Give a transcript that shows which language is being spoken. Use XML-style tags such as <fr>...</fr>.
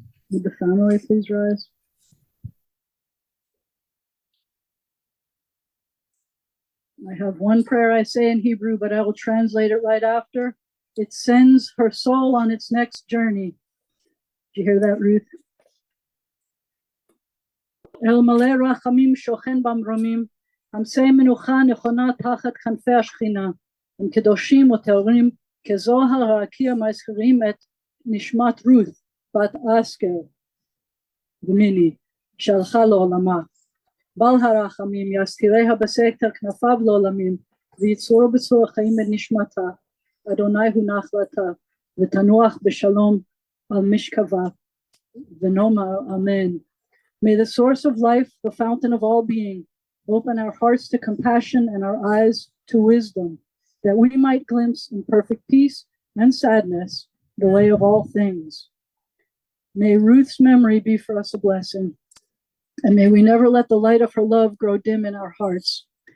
<en>Would the family please rise? I have one prayer I say in Hebrew, but I will translate it right after. It sends her soul on its next journey. Did you hear that, Ruth?</en> <he>El maleh rachamim shochen bamromim, hamsei menucha nechona tachat kanfei hashchina, הם קדושים וטהורים כזוהר הרקיע מזכירים את נשמת רות בת אסקר ומיני שהלכה לעולמה. בעל הרחמים יסתיריה בסתר כנפיו לעולמים ויצורו בצור החיים את נשמתה. אדוני הוא נחלתה ותנוח בשלום על משכבה ונאמר אמן.</he> <en>May the source of life, the fountain of all being, open our hearts to compassion and our eyes to wisdom, that we might glimpse in perfect peace and sadness the way of all things. May Ruth's memory be for us a blessing, and may we never let the light of her love grow dim in our hearts.</en>